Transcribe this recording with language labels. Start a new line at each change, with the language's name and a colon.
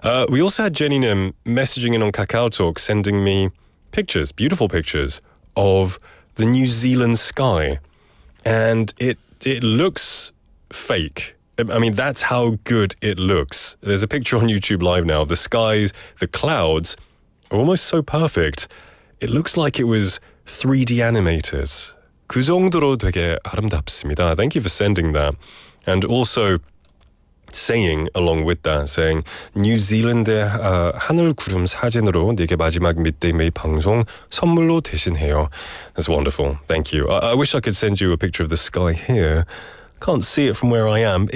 English: We also had Jenny Nim messaging in on KakaoTalk, sending me pictures, beautiful pictures of the New Zealand sky, and it looks fake. I mean, that's how good it looks. There's a picture on YouTube Live now of the skies, the clouds are almost so perfect. It looks like it was 3D animated.
Korean: 그 정도로 되게 아름답습니다.
English: Thank you for sending that. And also saying along with that, saying
Korean: New Zealand의 하늘 구름 사진으로 네게 마지막 Midday Mate 방송 선물로 대신해요.
English: That's wonderful. Thank you. I wish I could send you a picture of the sky here. Can't see it from where I am.